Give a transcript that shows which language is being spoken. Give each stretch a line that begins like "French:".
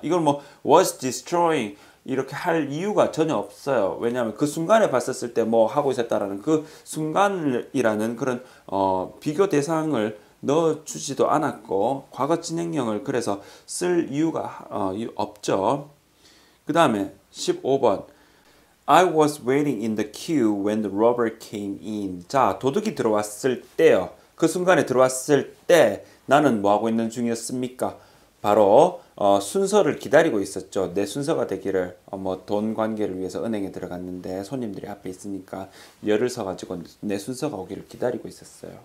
Korean: 이걸 뭐
English: was destroying
Korean: 이렇게 할 이유가 전혀 없어요. 왜냐하면 그 순간에 봤었을 때 뭐 하고 있었다라는 그 순간이라는 그런 비교 대상을 넣어주지도 않았고 과거 진행형을 그래서 쓸 이유가 없죠.
English: 그 다음에 15번 I was waiting in the queue when the robber came in.
Korean: 자, 도둑이 들어왔을 때요. 그 순간에 들어왔을 때 나는 뭐 하고 있는 중이었습니까? 바로 순서를 기다리고 있었죠. 내 순서가 되기를 뭐 돈 관계를 위해서 은행에 들어갔는데 손님들이 앞에 있으니까 열을 서가지고 내 순서가 오기를 기다리고 있었어요.